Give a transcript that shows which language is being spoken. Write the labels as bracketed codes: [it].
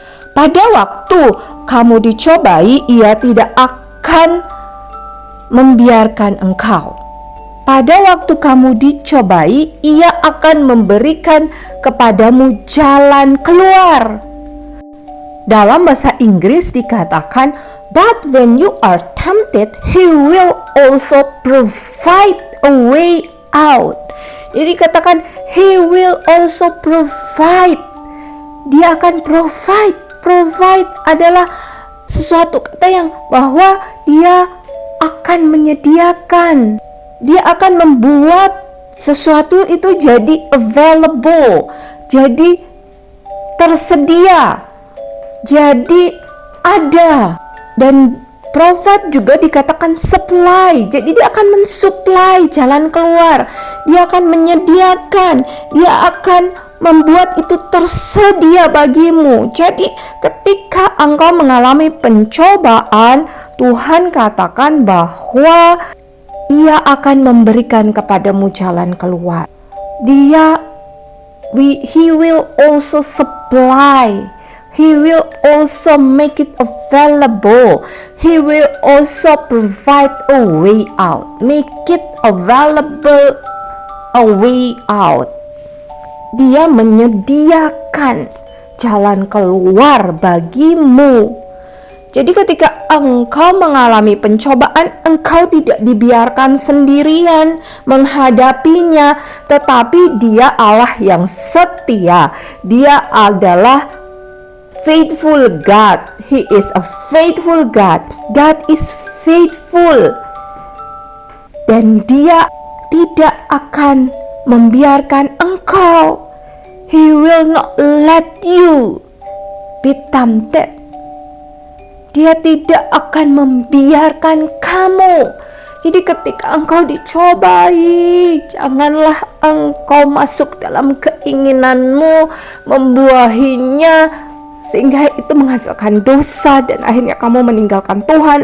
[id] Pada waktu kamu dicobai, Ia tidak akan membiarkan engkau. Pada waktu kamu dicobai, Ia akan memberikan kepadamu jalan keluar. Dalam bahasa Inggris dikatakan, [en] but when you are tempted, He will also provide a way out. [id] Jadi katakan, [en] He will also provide. [id] Dia akan provide. Provide adalah sesuatu kata yang bahwa Dia akan menyediakan. Dia akan membuat sesuatu itu jadi available, jadi tersedia, jadi ada. Dan provide juga dikatakan supply. Jadi Dia akan mensuplai jalan keluar, Dia akan menyediakan, Dia akan membuat itu tersedia bagimu. Jadi ketika engkau mengalami pencobaan, Tuhan katakan bahwa Ia akan memberikan kepadamu jalan keluar. [en] He will also supply. He will also make it available. He will also provide a way out. Make it available a way out. [id] Dia menyediakan jalan keluar bagimu. Jadi ketika engkau mengalami pencobaan, engkau tidak dibiarkan sendirian menghadapinya, tetapi Dia Allah yang setia. Dia adalah [en] faithful God. He is a faithful God. God is faithful. [id] Dan Dia tidak akan membiarkan engkau. [en] He will not let you be tempted. [id] Dia tidak akan membiarkan kamu. Jadi ketika engkau dicobai, janganlah engkau masuk dalam keinginanmu, membuahinya, sehingga itu menghasilkan dosa dan akhirnya kamu meninggalkan Tuhan.